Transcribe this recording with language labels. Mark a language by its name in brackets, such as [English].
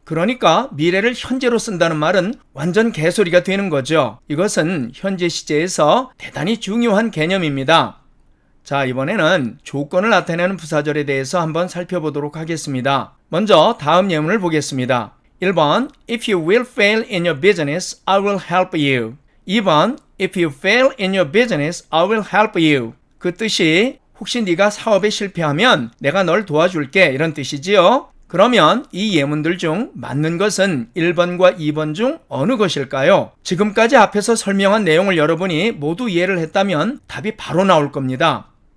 [Korean] 그러니까 미래를 현재로 쓴다는 말은 완전 개소리가 되는 거죠. 이것은 현재 시제에서 대단히 중요한 개념입니다. 자, 이번에는 조건을 나타내는 부사절에 대해서 한번 살펴보도록 하겠습니다. 먼저 다음 예문을 보겠습니다. [English] 1번 If you will fail in your business, I will help you. 2번 If you fail in your business, I will help you. [Korean] 그 뜻이 혹시 네가 사업에 실패하면 내가 널 도와줄게 이런 뜻이지요. 그러면 이 예문들 중 맞는 것은 1번과 2번 중 어느 것일까요? 지금까지 앞에서 설명한 내용을 여러분이 모두 이해를 했다면 답이 바로 나올 겁니다.